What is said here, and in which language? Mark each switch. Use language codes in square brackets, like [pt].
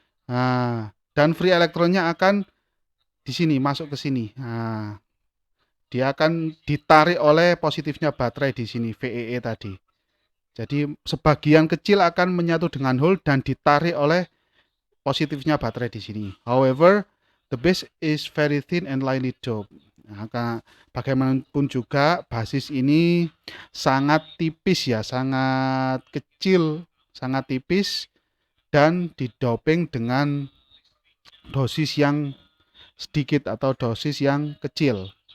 [id] Nah, dan free elektronnya akan di sini masuk ke sini. Nah, dia akan ditarik oleh positifnya baterai di sini, VEE tadi. Jadi sebagian kecil akan menyatu dengan hole dan ditarik oleh positifnya baterai di sini. [en] However, the base is very thin and lightly doped. [id] Nah, bagaimanapun juga basis ini sangat tipis ya, sangat kecil, sangat tipis, dan didoping dengan dosis yang sedikit atau dosis yang kecil.